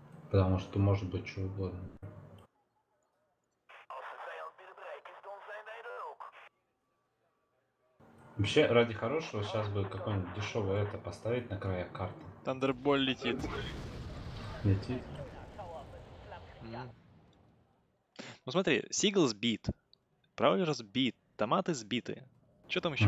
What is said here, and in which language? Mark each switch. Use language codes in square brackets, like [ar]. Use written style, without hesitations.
[ru] Потому что может быть что угодно. [nl] Als de vijand binnen bereik is, dan zijn wij er ook. [ru] Вообще, ради хорошего сейчас бы какое-нибудь дешевое это поставить на краях карты. Тандерболь летит. Летит. Мгм. Ну смотри, Сигл сбит. Браулер сбит. Томаты сбиты. Что там еще